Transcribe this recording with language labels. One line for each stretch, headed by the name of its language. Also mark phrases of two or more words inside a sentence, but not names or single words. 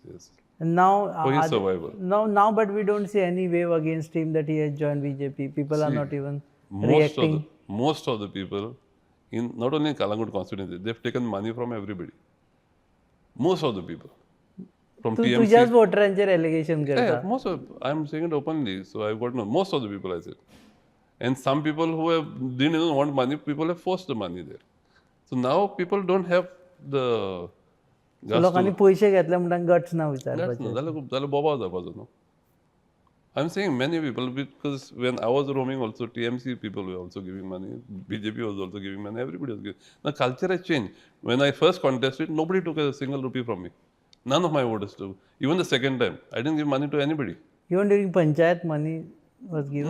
English: And now, For his survival. now, but we don't see any wave against him that he has joined BJP. People are not even reacting. Most of the people, in not only in Kalangut constituency, they've taken money from everybody. Most of the people. From
Konkani: तू
English: TMC.
Konkani: तुझ्याच वोटरांचेर एलिगेशन करता.
English: Yeah, most of, I'm saying it openly, so I've got no, most of the people I said. And some people who didn't even want money, people have forced the money there. So now people don't have the guts
Konkani: लोकांनी
English: to,
Konkani: पैसे घेतले म्हणटा गट्स ना विचारपाचे.
English: that's no,
Konkani: जाल्यार बोबाव जावपाचो न्हू.
English: I'm saying many people, because when I was roaming also, TMC people were also giving money, BJP was also giving money, everybody was giving. The culture has changed. When I first contested, nobody took a single rupee from me. None of my voters took. Even the second time, I didn't give money to anybody. Even during Panchayat, money was given.